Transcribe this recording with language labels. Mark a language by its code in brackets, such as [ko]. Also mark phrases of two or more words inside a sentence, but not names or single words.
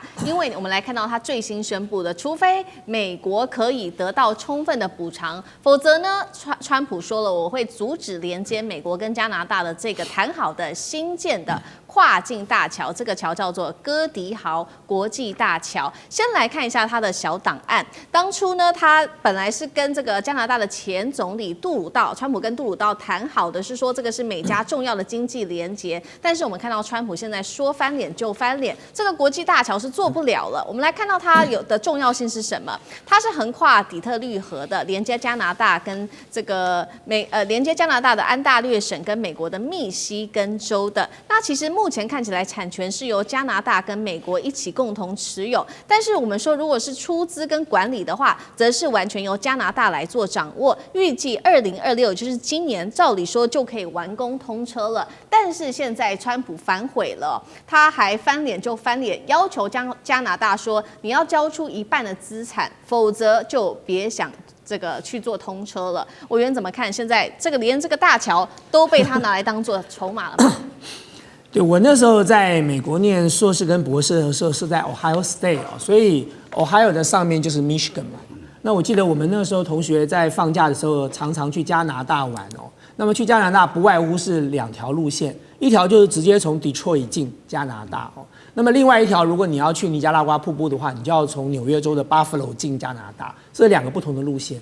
[zh] 因為我們來看到他最新宣布的，除非美國可以得到充分的補償，否則呢，川普說了，我會阻止連接美國跟加拿大的這個談好的新建的跨境大橋，這個橋叫做哥迪豪國際大橋。先來看一下它的小檔案。當初呢，他本來是跟這個加拿大的前總理杜魯道，川普跟杜魯道談好的是說這個是美加重要的經濟連結，但是我們看到川普現在說翻臉就翻臉，這個國際大橋是做不了了。我們來看到它有的重要性是什麼？它是橫跨底特律河的，連接加拿大跟這個連接加拿大的安大略省跟美國的密西根州的。那其實目前看起來產權是由加拿大跟美國一起共同持有，但是我們說如果是出資跟管理的話，則是完全由加拿大來做掌握。預計2026，也就是今年，照理說就可以完工通車了。但是現在川普反悔了，他還翻臉就翻臉，要求加拿大說你要交出一半的資產，否則就別想这個去做通車了。委員怎麼看？現在這個連這個大橋都被他拿來當做籌碼了嗎？對，我那時候在美國念碩士跟博士的時候是在 Ohio State 啊，所以 Ohio 的上面就是 Michigan 嘛。那我記得我們那時候同學在放假的时候常常去加拿大玩哦。那麼去加拿大不外乎是2條路線，一條就是直接從 Detroit 進加拿大哦。那麼另外一條，如果你要去尼加拉瓜瀑布的話，你就要從紐約州的 Buffalo 進加拿大，這2個不同的路線。